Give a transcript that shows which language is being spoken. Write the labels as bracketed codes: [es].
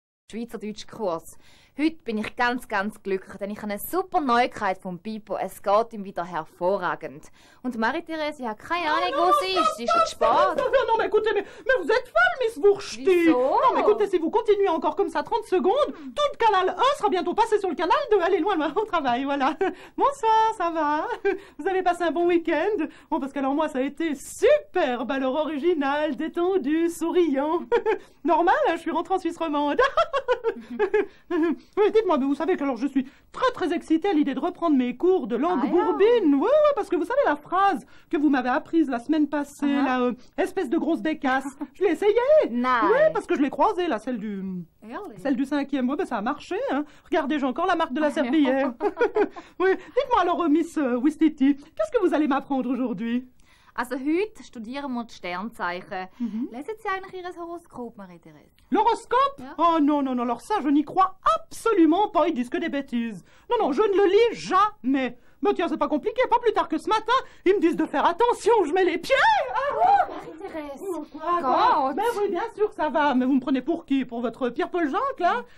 [de] Schweizerdeutsch-Kurs. Heute bin ich ganz glücklich, denn ich habe eine super Neuigkeit vom Pipo. Es geht ihm wieder hervorragend. Und Marie-Therese hat keine Ahnung, wo sie ist. Sie ist schon spät. [fr] Non, mais écoutez, mais vous êtes folle, Miss Wursti. [de] Wieso? [fr] Non, mais écoutez, si vous continuez encore comme ça 30 secondes, tout le canal 1 sera bientôt passé sur le canal 2. Allez, loin au travail, voilà. Bonsoir, ça va? Vous avez passé un bon week-end? Bon, parce qu'alors moi, ça a été superbe, alors original, détendu, souriant. Normal, hein, je suis rentrée en Suisse romande. Oui, dites-moi, mais vous savez que alors je suis très excitée à l'idée de reprendre mes cours de langue bourbine. Oui, parce que vous savez la phrase que vous m'avez apprise la semaine passée, la espèce de grosse bécasse. Je l'ai essayée. Non. Oui, parce que je l'ai croisée, là, celle du 5e. Oui, ben ça a marché, hein. Regardez, j'ai encore la marque de la serpillière. Oui, dites-moi alors, Miss Wistiti, qu'est-ce que vous allez m'apprendre aujourd'hui? [de] Also heute studieren wir die Sternzeichen. Lesen Sie eigentlich Ihr Horoskop, Marie-Therese? [fr] L'horoscope? [de] Ja. [fr] Oh non, alors ça, je n'y crois absolument pas, ils disent que des bêtises. Non, je ne le lis jamais. Mais tiens, c'est pas compliqué, pas plus tard que ce matin, ils me disent de faire attention, je mets les pieds. Oh, Marie-Therese! Marie-Thérèse. Quoi? Ben oui, bien sûr que ça va. Mais vous me prenez pour qui? Pour votre Pierre-Paul Jacques, là?